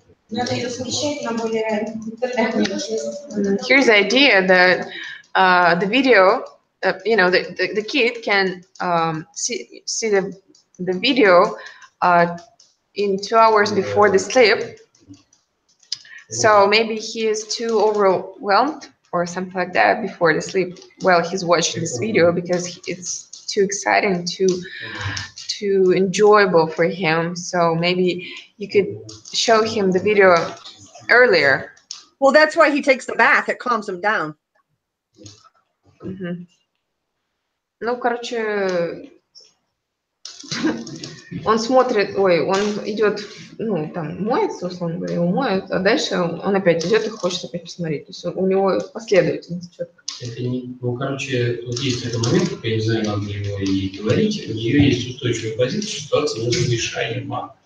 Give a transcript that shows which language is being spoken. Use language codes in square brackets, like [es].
[ru] Надо ее смещать на более интернетный. [en] Here's the idea that the video, you know, the kid can see the video in 2 hours before the sleep. So maybe he is too overwhelmed or something like that before the sleep while he's watching this video because it's too exciting, too enjoyable for him. So maybe you could show him the video earlier. Well, that's why he takes the bath. It calms him down. [ru] Ну, короче, он смотрит, он идет, ну, там, моется, условно говоря, его моют, а дальше он опять идет и хочет опять посмотреть. То есть у него последовательность четко. Это не, ну, короче, вот есть этот момент, я не знаю, надо ли его ей говорить, у нее есть устойчивая позиция, ситуация разрешаема.